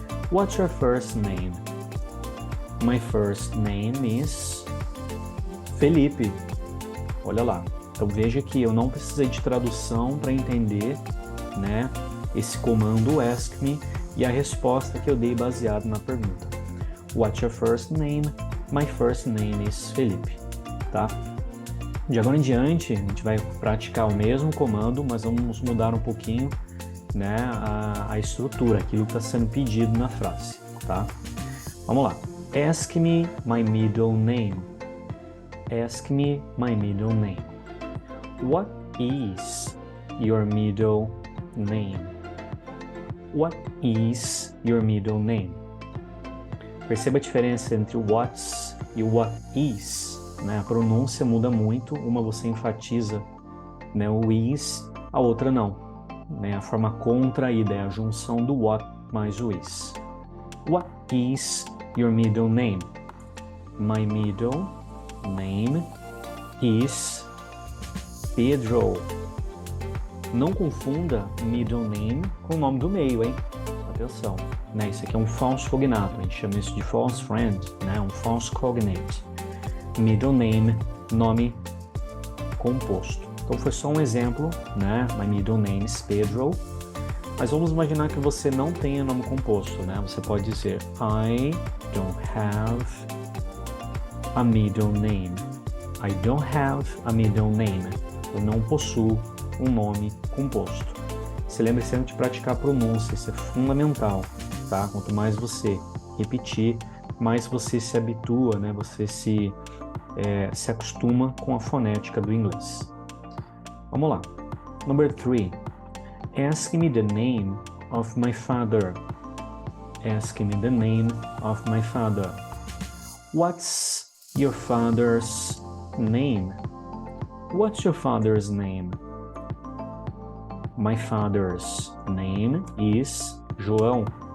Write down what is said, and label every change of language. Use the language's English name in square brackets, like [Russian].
[English] What's your first name? My first name is Felipe. [Portuguese] Olha lá. Então veja que eu não precisei de tradução para entender, né, esse comando ask me e a resposta que eu dei baseado na pergunta. [English] What's your first name? My first name is Felipe, tá? [Portuguese] De agora em diante, a gente vai praticar o mesmo comando, mas vamos mudar um pouquinho, né, a estrutura, aquilo que está sendo pedido na frase, tá? Vamos lá. [English] Ask me my middle name. Ask me my middle name. What is your middle name? What is your middle name? [Portuguese] Perceba a diferença entre o what's e o what is, né? A pronúncia muda muito, uma você enfatiza, né, o is, a outra não, né? A forma contraída é a junção do what mais o is. [English] What is your middle name? My middle name is Pedro. [Portuguese] Não confunda middle name com o nome do meio, hein? Atenção, né? Isso aqui é um false cognato, a gente chama isso de false friend, né? Um false cognate. Middle name, nome composto. Então foi só um exemplo, né? [English] My middle name is Pedro. [Portuguese] Mas vamos imaginar que você não tenha nome composto, né? Você pode dizer [English] I don't have a middle name. I don't have a middle name. [Portuguese] Eu não possuo um nome composto. Se lembre sempre de praticar a pronúncia, isso é fundamental, tá? Quanto mais você repetir, mais você se habitua, né? Você se acostuma com a fonética do inglês. Vamos lá. Number 3. [English] Ask me the name of my father. Ask me the name of my father. What's your father's name? What's your father's name? My father's name is João.